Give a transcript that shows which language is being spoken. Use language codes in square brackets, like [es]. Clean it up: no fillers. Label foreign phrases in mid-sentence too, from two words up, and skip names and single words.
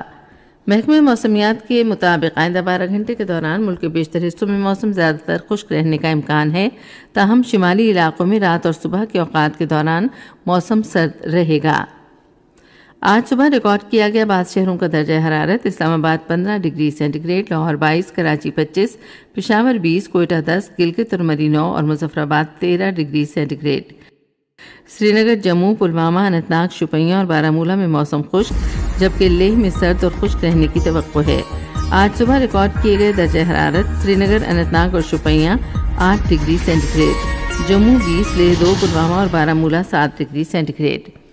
[ur] محکمہ موسمیات کے مطابق آئندہ 12 گھنٹے کے دوران ملک کے بیشتر حصوں میں موسم زیادہ تر خشک رہنے کا امکان ہے، تاہم شمالی علاقوں میں رات اور صبح کے اوقات کے دوران موسم سرد رہے گا۔ آج صبح ریکارڈ کیا گیا بعض شہروں کا درجہ حرارت: اسلام آباد 15 ڈگری سینٹی گریڈ، لاہور 22، کراچی 25، پشاور 20، کوئٹہ 10، گلگت اور مری 9 اور مظفر آباد 13 ڈگری سینٹی گریڈ۔ سری نگر، جموں، پلوامہ، اننت ناگ، شوپیاں اور بارہمولہ میں موسم خشک، جبکہ لیہ میں سرد اور خشک رہنے کی توقع ہے۔ آج صبح ریکارڈ کیے گئے درجہ حرارت: سری نگر، اننت ناگ اور شوپیاں 8 ڈگری سینٹی گریڈ، جموں 20، لیہ 2، پلوامہ اور بارہمولہ 7 ڈگری سینٹی گریڈ۔